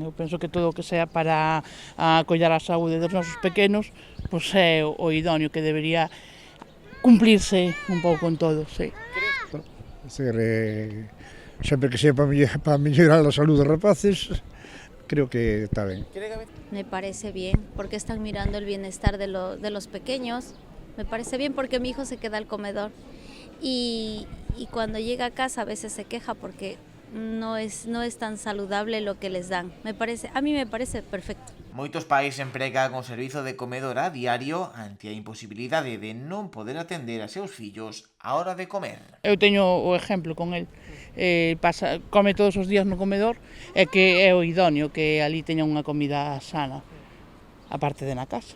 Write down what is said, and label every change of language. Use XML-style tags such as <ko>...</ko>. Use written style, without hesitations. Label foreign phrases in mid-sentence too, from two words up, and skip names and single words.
<gl>Eu penso que todo o que sea para acollar a saúde dos nosos pequenos, pois é o idóneo que debería cumplirse un pouco con todo, sí. Sempre que sea para mellorar a saúde dos rapaces, creo que está ben.</gl> <es>Me parece bien, porque están mirando el bienestar de los pequeños. Me parece bien porque mi hijo se queda al comedor y cuando llega a casa a veces se queja porque no es tan saludable lo que les dan. A mí me parece perfecto.</es> <gl>Moitos pais empregan o servizo de comedor a diario ante a imposibilidade de non poder atender a seus fillos á hora de comer. Eu teño o exemplo con el. Come todos os días no comedor e que é o idóneo que ali teña unha comida sana, aparte de na casa.</gl>